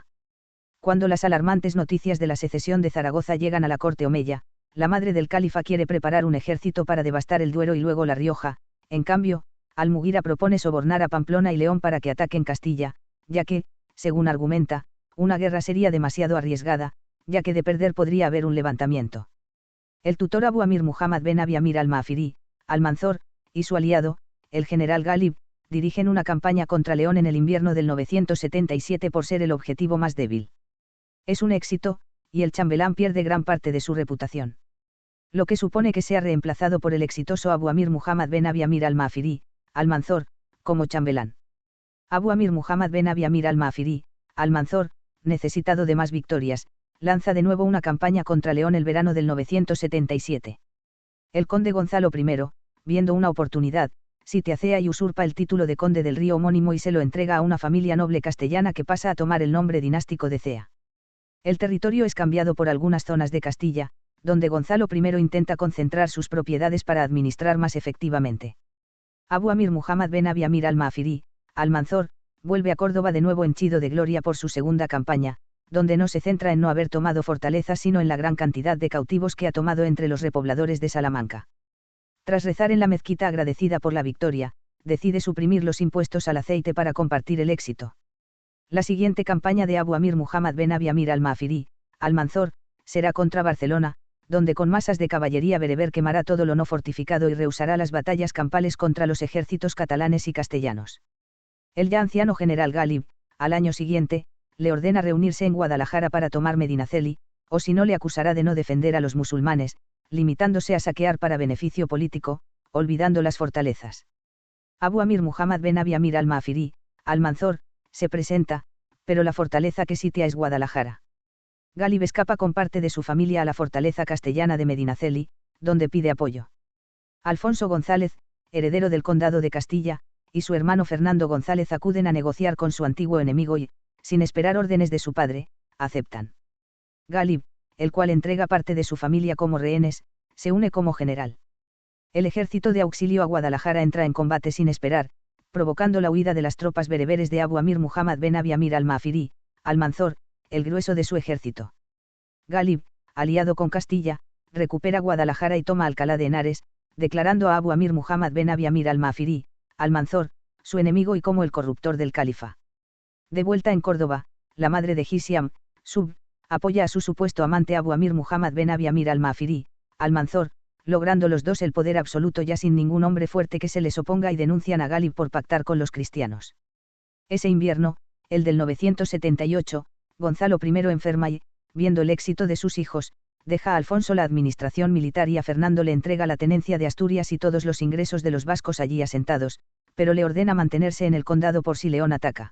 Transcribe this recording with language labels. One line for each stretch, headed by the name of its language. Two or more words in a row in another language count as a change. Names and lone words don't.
Spanish: Cuando las alarmantes noticias de la secesión de Zaragoza llegan a la corte omeya, la madre del califa quiere preparar un ejército para devastar el Duero y luego La Rioja. En cambio, Al-Mughira propone sobornar a Pamplona y León para que ataquen Castilla, ya que, según argumenta, una guerra sería demasiado arriesgada, ya que de perder podría haber un levantamiento. El tutor Abu Amir Muhammad ben Abi Amir al-Ma'afiri, Almanzor, y su aliado, el general Ghalib, dirigen una campaña contra León en el invierno del 977 por ser el objetivo más débil. Es un éxito, y el chambelán pierde gran parte de su reputación. Lo que supone que sea reemplazado por el exitoso Abu Amir Muhammad ben Abi Amir al-Ma'afiri, Almanzor, como chambelán. Abu Amir Muhammad ben Abi Amir al-Ma'afiri, Almanzor, necesitado de más victorias, lanza de nuevo una campaña contra León el verano del 977. El conde Gonzalo I, viendo una oportunidad, sitiacea y usurpa el título de conde del río homónimo y se lo entrega a una familia noble castellana que pasa a tomar el nombre dinástico de Cea. El territorio es cambiado por algunas zonas de Castilla, donde Gonzalo I intenta concentrar sus propiedades para administrar más efectivamente. Abu Amir Muhammad ben Abi Amir al-Ma'afiri, Almanzor, vuelve a Córdoba de nuevo henchido de gloria por su segunda campaña, donde no se centra en no haber tomado fortalezas sino en la gran cantidad de cautivos que ha tomado entre los repobladores de Salamanca. Tras rezar en la mezquita agradecida por la victoria, decide suprimir los impuestos al aceite para compartir el éxito. La siguiente campaña de Abu Amir Muhammad ben Abi Amir al-Ma'afiri, Almanzor, será contra Barcelona, donde con masas de caballería bereber quemará todo lo no fortificado y rehusará las batallas campales contra los ejércitos catalanes y castellanos. El ya anciano general Ghalib, al año siguiente, le ordena reunirse en Guadalajara para tomar Medinaceli, o si no le acusará de no defender a los musulmanes, limitándose a saquear para beneficio político, olvidando las fortalezas. Abu Amir Muhammad ben Abi Amir al-Ma'afiri, Almanzor, se presenta, pero la fortaleza que sitia es Guadalajara. Ghalib escapa con parte de su familia a la fortaleza castellana de Medinaceli, donde pide apoyo. Alfonso González, heredero del condado de Castilla, y su hermano Fernando González acuden a negociar con su antiguo enemigo y, sin esperar órdenes de su padre, aceptan. Ghalib, el cual entrega parte de su familia como rehenes, se une como general. El ejército de auxilio a Guadalajara entra en combate sin esperar, provocando la huida de las tropas bereberes de Abu Amir Muhammad ben Abi Amir al-Mafiri, Almanzor, el grueso de su ejército. Ghalib, aliado con Castilla, recupera Guadalajara y toma Alcalá de Henares, declarando a Abu Amir Muhammad ben Abi Amir al-Mafiri, Almanzor, su enemigo y como el corruptor del califa. De vuelta en Córdoba, la madre de Hisham, Sub, apoya a su supuesto amante Abu Amir Muhammad ben Abi Amir al-Mafiri, Almanzor, logrando los dos el poder absoluto ya sin ningún hombre fuerte que se les oponga y denuncian a Ghalib por pactar con los cristianos. Ese invierno, el del 978, Gonzalo I enferma y, viendo el éxito de sus hijos, deja a Alfonso la administración militar y a Fernando le entrega la tenencia de Asturias y todos los ingresos de los vascos allí asentados, pero le ordena mantenerse en el condado por si León ataca.